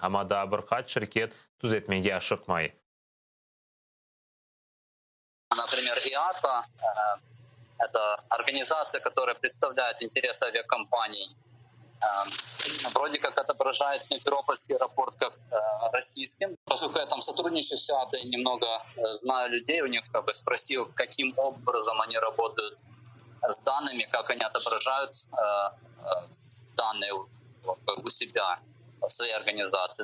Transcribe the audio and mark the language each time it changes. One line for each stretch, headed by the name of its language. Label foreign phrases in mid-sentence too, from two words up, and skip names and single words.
Russian: Ама да бір қат шirket түзетмеге ашықмай. Например, ИАТА – это организация, которая представляет интересы авиакомпаний. Вроде как отображает Симферопольский аэропорт как российским. Поскольку я там сотрудничаю с ИАТА и немного знаю людей, у них спросил, каким образом они работают с данными, как они отображают данные у себя, в своей организации.